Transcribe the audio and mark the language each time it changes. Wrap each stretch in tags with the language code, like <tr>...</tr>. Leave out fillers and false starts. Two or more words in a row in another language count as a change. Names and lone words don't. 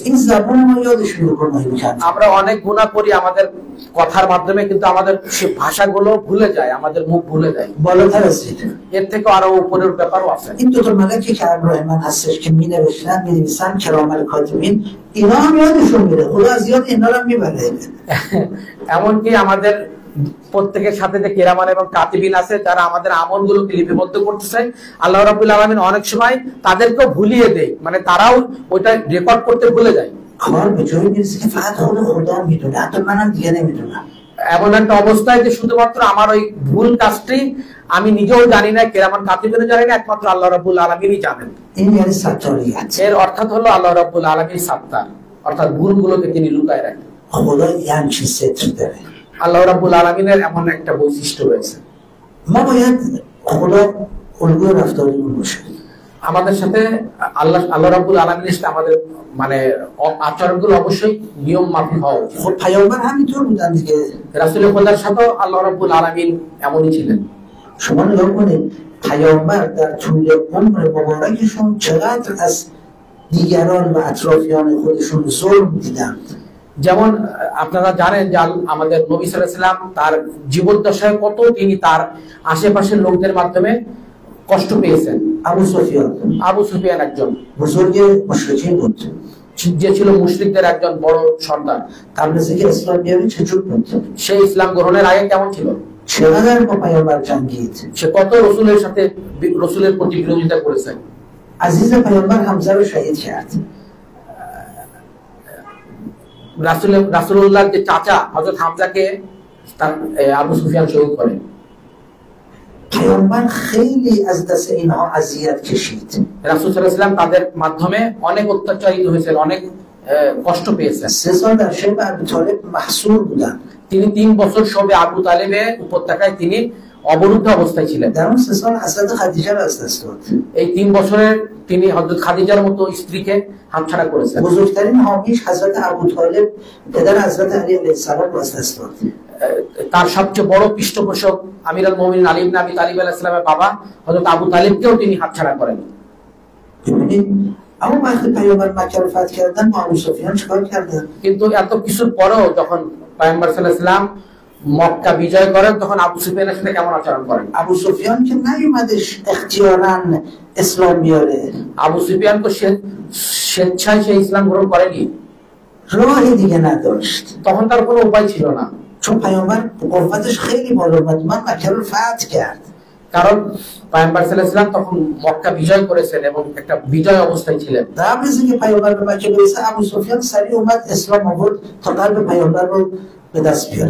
<fa>این زبان ما یادش میره گناهی رو که انجام.</fa> <bn>আমরা অনেক গুনাহ করি আমাদের কথার মাধ্যমে, কিন্তু আমাদের সেই ভাষাগুলো ভুলে যায়, আমাদের মুখ ভুলে যায়।</bn> <fa>بالاتر از این.</fa> <bn>এর থেকে আরো উপরের ব্যাপারও আছে।</bn> <fa>این دو تا ملکی که همراه من هستش که مینویسن</fa> <ar>کرام الکاتبین،</ar> <fa>اینا هم یادشون میره. خدا از یاد اینا رو هم میبره.</fa> <bn>এমনকি আমাদের প্রত্যেকের সাথে যে কিরামান এবং কাতিবিন আছে যারা আমাদের আমলগুলোকে লিপিবদ্ধ করতেছে,</bn> <ar>الله رب العالمين</ar> <bn>অনেক সময় তাদেরকেও ভুলিয়ে দেয়, মানে তারাও ওইটা রেকর্ড করতে ভুলে যায়।</bn> <fa>کار به جایی میرسه که فقط خود خدا میدونه، حتی منم دیگه نمیدونم.</fa> <bn>এমন একটা অবস্থায় যে শুধুমাত্র আমার ওই ভুল কাজটি আমি নিজেও জানি না,</bn> <ar>كراما كاتبين</ar> <bn>জানি না, একমাত্র</bn> <ar>الله رب العالمين</ar> <bn>জানেন।</bn> <fa>این یعنی ستاریت.</fa> <bn>এর অর্থাৎ হলো</bn> <ar>الله رب العالمين</ar> <bn>সাত্তার, অর্থাৎ ভুলগুলোকে তিনি লুকায় রাখেন।</bn> <fa>خدا یه همچین ستر داره.</fa> <ar>الله رب العالمين</ar> <bn>এমন একটা বৈশিষ্ট্য রয়েছে।</bn> <fa>ما باید خدا الگوی رفتاریمون باشه.</fa> <bn>আমাদের সাথে</bn> <ar>الله رب العالمين</ar> <bn>সাথে আমাদের মানে আচরণগুলো অবশ্যই নিয়ম মাফিক হওয়া উচিত।</bn> <fa>خب پیامبر همینطور بودن دیگه.</fa> <bn>রাসূল খোদার সাথে</bn> <ar>الله رب العالمين</ar> <bn>এমনই ছিলেন।</bn> <fa>شما نگاه کنید پیامبر در طول عمر مبارکشون چقدر از دیگران و اطرافیان خودشون ظلم دیدن.</fa> <bn>যেমন আপনারা জানেন যে আমাদের নবী</bn> <ar>صلى الله عليه وسلم</ar> <bn>তার জীবদ্দশায় কত তিনি তার আশেপাশের লোকদের মাধ্যমে কষ্ট পেয়েছেন। আবু সুফিয়ান একজন</bn> <fa>بزرگ مشرکین بود.</fa> <bn>যে ছিল মুশরিকদের একজন বড় সর্দার।</bn> <fa>قبل از اینکه اسلام بیاره چجور بود؟</fa> <bn>সে ইসলাম গ্রহণের আগে কেমন ছিল?</bn> <fa>چقدر با پیامبر جنگید.</fa> <bn>সে কত রসুলের প্রতি বিরোধিতা করেছে।</bn> <fa>عزیز پیامبر حمزه رو شهید کرد.</fa> <bn>রাসূলুল্লাহর যে চাচা হযরত হামজাকে আবু সুফিয়ান শহীদ করে।</bn> <fa>پیامبر خیلی از دست اینها اذیت کشید.</fa> <bn>রাসূল</bn> <ar>صلى الله عليه وسلم</ar> <bn>তাদের মাধ্যমে অনেক অত্যাচারিত হয়েছেন, অনেক কষ্ট পেয়েছেন।</bn> <fa>3 سال در شبه ابی طالب محصور بودن.</fa> <bn>তিনি 3 বছর শবে আবু তালেবের উপত্যকায় তিনি অবরুদ্ধ অবস্থায় ছিলেন।</bn> <fa>در اون 3 سال حضرت خدیجه رو از دست داد.</fa> <bn>এই 3 বছরের তিনি হযরত খাদিজার মতো স্ত্রীকে হাতছাড়া করেছেন।</bn> <fa>بزرگترین حامیش حضرت ابو طالب پدر حضرت علی</fa> <ar>علیه السلام</ar> <fa>رو از دست داد.</fa> <bn>তার সবচেয়ে বড় পৃষ্ঠপোষক</bn> <ar>أمير المؤمنين</ar> <bn>আলী ইবনে আবি তালিব</bn> <ar>عليه السلام</ar> <bn>বাবা হযরত আবু তালিবকেও তিনি হাতছাড়া করেন।</bn> <fa>ببینید اما وقتی پیامبر مکه رو فتح کردن با ابو سفیان چیکار کردن؟</fa> <bn>কিন্তু এত কিছুর পরেও যখন পয়গম্বর</bn> <ar>صلى الله عليه وسلم</ar> <bn>মক্কা বিজয় করেন তখন আবু সুফিয়ানের সাথে কেমন আচরণ করেন?</bn> <fa>ابو سفیان که نیومدش اختیاراً اسلام بیاره.</fa> <bn>আবু সুফিয়ান তো স্বেচ্ছায় সে ইসলাম গ্রহণ করেনি।</bn> <fa>راهی دیگه نداشت.</fa> <bn>তখন তার কোনো উপায় ছিল না।</bn> <fa>چون پیامبر قوتش خیلی بالا اومد، من مکه رو فتح کرد.</fa> <bn>কারণ পয়গম্বর</bn> <ar>صلى الله عليه وسلم</ar> <bn>তখন মক্কা বিজয় করেছেন এবং একটা বিজয় অবস্থায় ছিলেন।</bn> <fa>قبل از اینکه پیامبر به مکه برسه ابو سفیان سریع اومد اسلام آورد تا قلب پیامبر رو به دست بیاره.</fa>